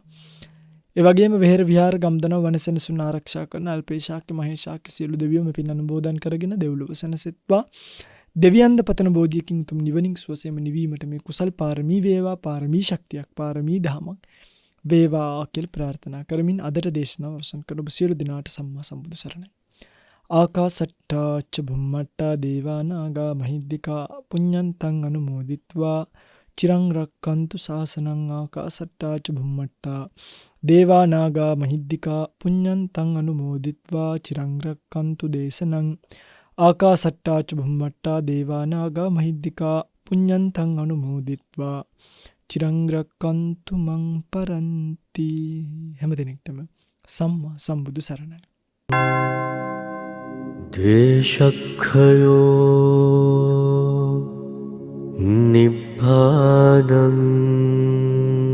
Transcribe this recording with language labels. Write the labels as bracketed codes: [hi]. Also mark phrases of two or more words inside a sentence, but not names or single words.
[si] ඒ වගේම වෙහෙර විහාර ගම්දනව වනසෙනසුන් ආරක්ෂා කරන අල්පේශාක්‍ය මහේශාක්‍ය සියලු දෙවියෝ මේ පින් අනුමෝදන් කරගෙන දෙව්ලොව සැනසෙත්වා. දෙවියන්ද පතන බෝධියකින් තුම් නිවනින් සුවසේම නිවීමට මේ කුසල් පාරමී වේවා පාරමී ශක්තියක් පාරමී දහමක් වේවා කියලා ප්‍රාර්ථනා කරමින් අදට දේශනාව අවසන් කරන ඔබ සියලු දිනාට සම්මා සම්බුදු සරණයි. [pi] ආකාසට්ටා ච බුම්මට්ටා දේවා නාග මහිද්దికා පුඤ්ඤන්තං අනුමෝදිත්වා චිරං රක්칸තු ශාසනං ආකාසට්ටා ච බුම්මට්ටා දේවා නාග මහිද්దికා පුඤ්ඤන්තං අනුමෝදිත්වා චිරං රක්칸තු දේශනං ආකාසට්ටා ච බුම්මට්ටා දේවා නාග මහිද්దికා පුඤ්ඤන්තං අනුමෝදිත්වා චිරං රක්칸තු මං පරන්ති. [si] හැම දිනෙකටම සම්මා සම්බුදු සරණයි. [pi] දේශක්ඛයෝ නිබ්බානං